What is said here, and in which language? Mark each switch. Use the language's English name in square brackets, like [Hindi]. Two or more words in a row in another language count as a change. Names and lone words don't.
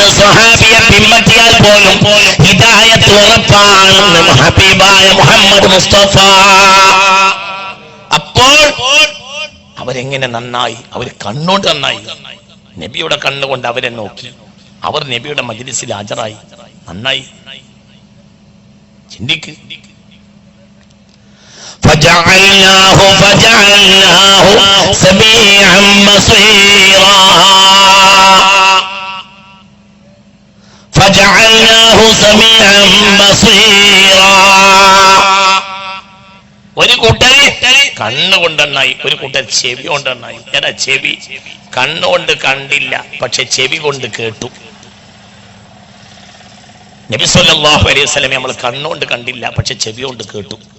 [Malayalam] സ്വഹാബിയെ പിൻപറ്റിയാൽ പോലും ഹിദായത്ത് ഉറപ്പാണെന്ന് ഹബീബായ മുഹമ്മദ് മുസ്തഫ. അപ്പോൾ അവരെങ്ങനെ നന്നായി? അവർ കണ്ണുകൊണ്ട് നന്നായി. നബിയുടെ കണ്ണുകൊണ്ട് അവരെ നോക്കി. അവർ നബിയുടെ മജ്ലിസിൽ ഹാജരായി. നന്നായി. ചിന്തിക്ക്. [Arabic] فجعلناه سميعا بصيرا فجعلناه سميعا بصيرا. [Malayalam] ഒരു കൂട്ടര് കണ്ണുകൊണ്ടെണ്ണായി, ഒരു കൂട്ടർ ചെവി കൊണ്ടെണ്ണായി. ഏതാ ചെവി? കണ്ണുകൊണ്ട് കണ്ടില്ല, പക്ഷെ ചെവി കൊണ്ട് കേട്ടു. നബി [Arabic] صلى الله عليه وسلم [Malayalam] നമ്മൾ കണ്ണുകൊണ്ട് കണ്ടില്ല, പക്ഷെ ചെവി കൊണ്ട് കേട്ടു.